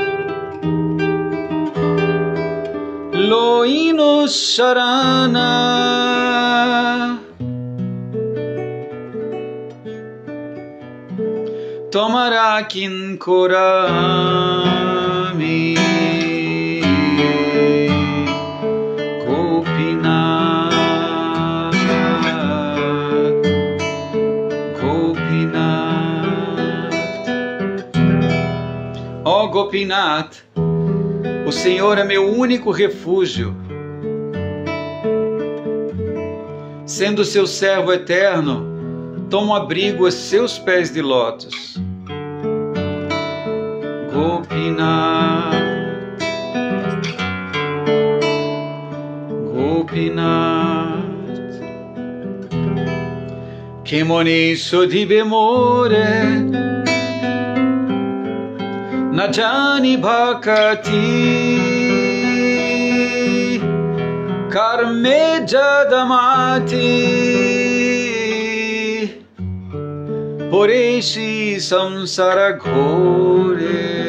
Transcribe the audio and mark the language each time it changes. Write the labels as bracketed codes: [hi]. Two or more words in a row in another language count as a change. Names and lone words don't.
[bn] লইনু শরণ, তোমার কিঙ্কর আমি, গোপীনাথ, গোপীনাথ. [pt] Ó Gopinath, o Senhor é meu único refúgio. Sendo seu servo eterno, tomo abrigo a seus pés de lótus. [bn] Gopinath, Gopinath, কেমনে শোধিবে মোরে, না জানি ভকতি, কর্মে জড়মতি, পড়েছি সংসার ঘোরে.